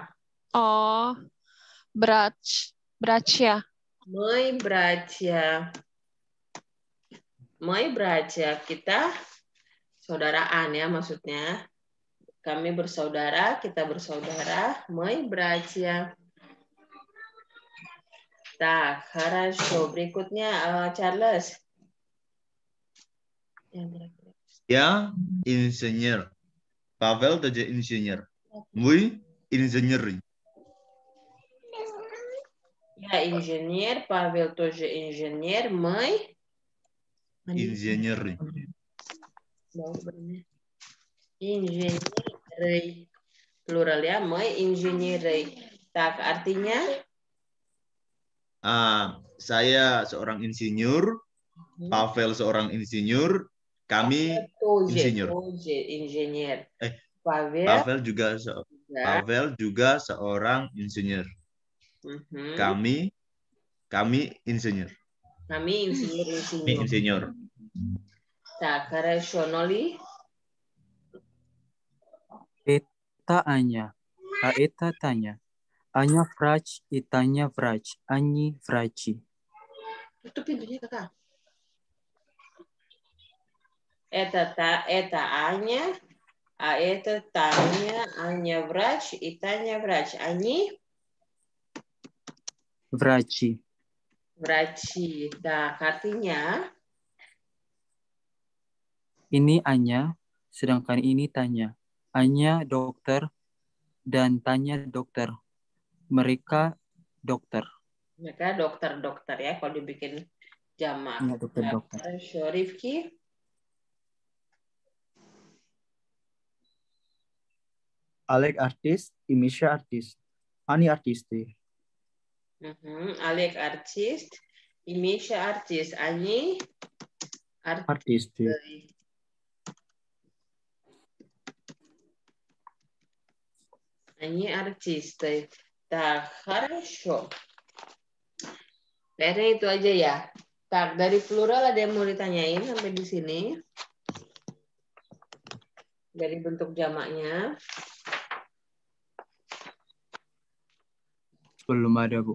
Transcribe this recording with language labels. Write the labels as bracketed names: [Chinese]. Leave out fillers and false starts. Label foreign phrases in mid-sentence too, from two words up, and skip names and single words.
[Russian] Oh, Bracia. Мы братья. [Indonesian] Kita saudaraan ya maksudnya. Kami bersaudara, kita bersaudara. [Russian] Мы братья. Так, хорошо. [Indonesian] Berikutnya Charles. Ya, insinyur. [Russian] Pavel тоже insinyur. Вы инженеры. Я инженер, Павел тоже инженер, мы Инженеры. Инженеры. [Indonesian] Plural ya, [Russian] мы инженеры. [Indonesian] Tak, artinya? Saya seorang insinyur, Pavel seorang insinyur, kami insinyur. Insinyur. Pavel juga seorang insinyur. Kami insinyur. Kami insinyur. Tak, [Russian] хорошо, Noli. Eta Anya. Это Таня. Аня врач, и Таня врач. Они врачи. [Indonesian] Tutup pintunya kakak. [Russian] Это Аня, а это Таня. Аня врач и Таня врач. Они Vrachi. врачи. Так, [Indonesian] artinya Ini Anya, sedangkan ini Tanya. Anya dokter dan Tanya dokter. Mereka dokter. mereka dokter ya kalau dibikin jamak. Ya, dokter. Rifki. [Russian] Алек артист, и Миша артист. Они артисты. Алек артист, и Миша артист, они Artisti. Они артисты. Так, хорошо. [Indonesian] Kayaknya itu aja ya. Tak, dari plural ada yang mau ditanyain sampai di sini? Dari bentuk jamaknya. Belum ada, Bu.